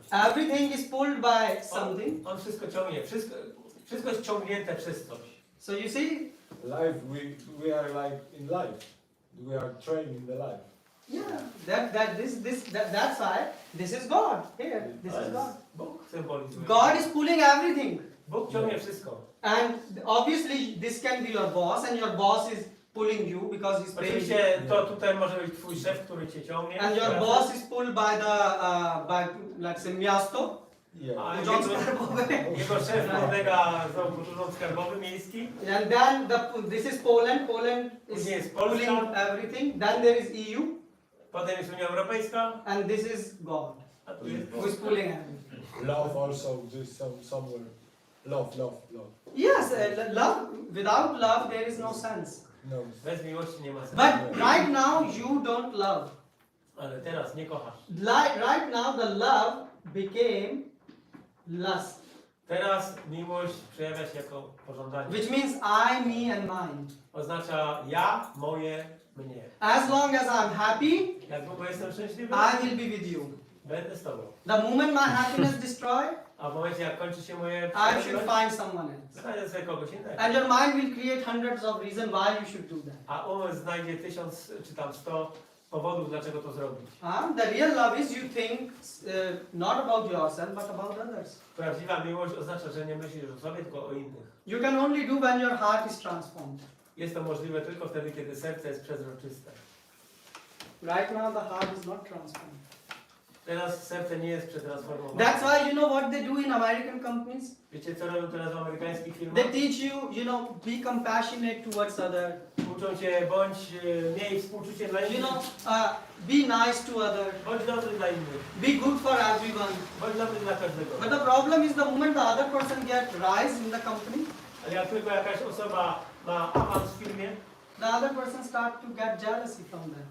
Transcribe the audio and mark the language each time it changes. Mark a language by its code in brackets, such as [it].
[en] Everything is pulled by something. [pl] On wszystko ciągnie, wszystko jest ciągnięte przez coś. [en] So you see? Life, we are like in life. We are trained in the life. Yeah. That's why this is God. Here, this is God. [pl] Bóg symbolizuje. [en] God is pulling everything. [pl] Bóg ciągnie wszystko. [en] And obviously this can be your boss, and your boss is pulling you because he's paying you. [pl] Oczywiście to tutaj może być twój szef, który cię ciągnie. [en] And your boss is pulled by by let's say miasto. Yeah. [pl] A Urząd jego, Skarbowy. jego szef podlega za urząd skarbowy miejski. [en] And then this is Poland. Poland is [pl] Później jest [en] pulling [pl] Polska. [en] everything. Then there is EU, [pl] Potem jest Unia Europejska. [en] and this is God, [pl] A tu jest [en] who is pulling everything. Love also, just somewhere. Love. Yes, love. Without love, there is no sense. No. [pl] Bez miłości nie ma sensu. [en] But right now, you don't love. [pl] Ale teraz nie kochasz. [en] Right now, the love became lust, [pl] Teraz miłość przejawia się jako pożądanie. [en] which means I, me, and mine. [pl] Oznacza ja, moje, mnie. [en] As long as I'm happy, [pl] Jak długo jestem szczęśliwy, [en] I will be with you. [pl] będę z tobą. [en] The moment my happiness destroyed, [pl] A w momencie jak kończy się moje [en] I should find someone else. [pl] znajdę sobie kogoś innego. [en] And your mind will create hundreds of reasons why you should do that. [pl] A umysł znajdzie 1000 czy tam 100 powodów, dlaczego to zrobić. [en] The real love is you think not about yourself but about others. [pl] Prawdziwa miłość oznacza, że nie myślisz o sobie, tylko o innych. [en] You can only do when your heart is transformed. [pl] Jest to możliwe tylko wtedy, kiedy serce jest przezroczyste. [en] Right now the heart is not transformed. [pl] Teraz serce nie jest przetransformowane. [en] That's why you know what they do in American companies? [pl] Wiecie, co robią teraz w amerykańskich firmach? [en] They teach you, be compassionate towards others. [pl] Uczą cię, bądź miej współczucie dla innych. [en] Be nice to others. [pl] Bądź dobry dla innych. [en] Be good for everyone. [pl] Bądź dobry dla każdego. [en] But the problem is the moment the other person gets rise in the company, [pl] Ale jak tylko jakaś osoba ma awans w firmie, [en] the other person start to get jealousy from them.